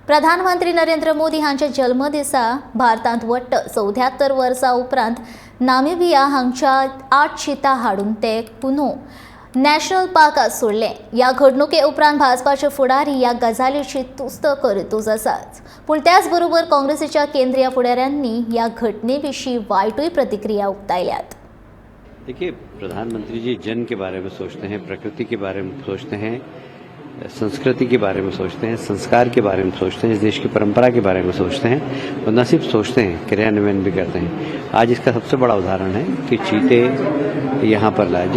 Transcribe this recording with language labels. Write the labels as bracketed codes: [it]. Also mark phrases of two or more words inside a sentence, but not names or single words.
[kok] प्रधानमंत्री नरेंद्र मोदी हांच्या जल्मदिसा भारतांत वट्ट 74 वर्सां उपरांत नामिबिया हांगच्या 8 चिता हाडून ते पुनो नॅशनल पार्कात सोडले। ह्या घडणुके उपरांत भाजपाचे फुडारी ह्या गजालीची तुस्त करीतूच आसात, पूण त्याच बरोबर काँग्रेसीच्या केंद्रीय फुडाऱ्यांनी ह्या घटने विशीं वायटूय प्रतिक्रिया उक्तायल्यात। [hi] देखिए, प्रधानमंत्री जी जन के बारे में सोचते हैं, प्रकृति के बारे में सोचते हैं, संस्कृति के बारे में सोचते हैं, संस्कार के बारे में सोचते हैं, इस देश की परंपरा के बारे में सोचते हैं और न सिर्फ सोचते हैं, क्रियान्वयन भी करते हैं। आज इसका सबसे बड़ा उदाहरण है कि चीते यहाँ पर लाए।